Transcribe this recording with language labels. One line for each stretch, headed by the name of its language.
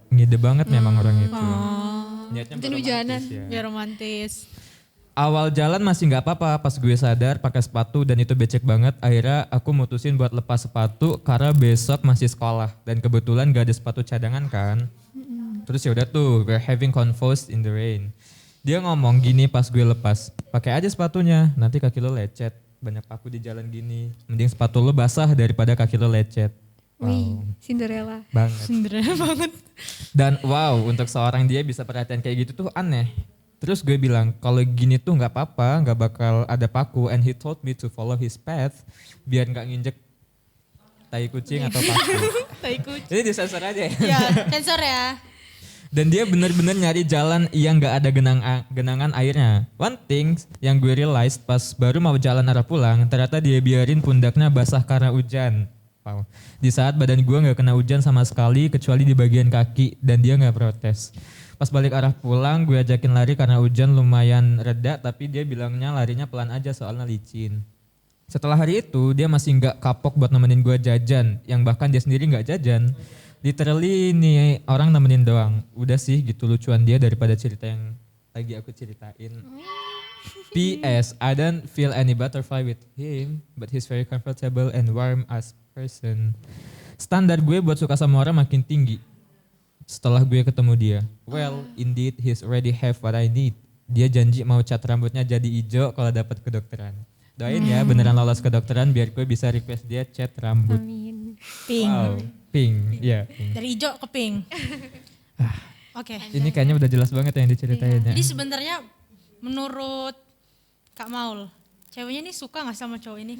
Indonesian: Ngide banget memang orang itu. Niatnya Hujan-hujanan. beromantis ya. Biar romantis. Awal jalan masih nggak apa-apa, pas gue sadar pakai sepatu dan itu becek banget. Akhirnya aku mutusin buat lepas sepatu karena besok masih sekolah dan kebetulan gak ada sepatu cadangan kan. Terus ya udah tuh,
English: we're having convos in the rain.
Indonesian: Dia ngomong gini pas gue lepas, pakai aja sepatunya, nanti kaki lo lecet. Banyak paku di jalan gini, mending sepatu lo basah daripada kaki lo lecet. Wih, Wow, Cinderella. banget. Sebenarnya banget. Dan wow, untuk seorang dia bisa perhatian kayak gitu tuh aneh. Terus gue bilang, kalau gini tuh nggak apa-apa, nggak bakal ada paku.
English: And he told me to follow his path,
Indonesian: biar nggak nginjek tai kucing atau paku. Tai kucing. Jadi disensor aja ya. Ya, sensor ya. Dan dia benar-benar nyari jalan yang nggak ada genangan airnya.
English: One thing
Indonesian: yang gue realize pas baru mau jalan arah pulang, ternyata dia biarin pundaknya basah karena hujan. Wow. Di saat badan gue nggak kena hujan sama sekali, kecuali di bagian kaki, dan dia nggak protes. Pas balik arah pulang, gue ajakin lari karena hujan lumayan reda, tapi dia bilangnya larinya pelan aja soalnya licin. Setelah hari itu, dia masih nggak kapok buat nemenin gue jajan, yang bahkan dia sendiri nggak jajan. Literally nih orang nemenin doang. Udah sih gitu lucuan dia daripada cerita yang lagi aku ceritain. P.S.
English: I don't feel any butterfly with him, but he's very comfortable and warm as person.
Indonesian: Standar gue buat suka sama orang makin tinggi setelah gue ketemu dia.
English: Well, indeed he's already have what I need.
Indonesian: Dia janji mau cat rambutnya jadi hijau kalau dapat kedokteran. Doain ya beneran lolos kedokteran biar gue bisa request dia cat rambut. Amin. Pink. Wow, pink. Iya, pink. Dari hijau ke pink. Oke. Ini kayaknya udah jelas banget yang diceritain ya. Jadi sebenarnya menurut Kak Maul, ceweknya ini suka gak sama cowok ini?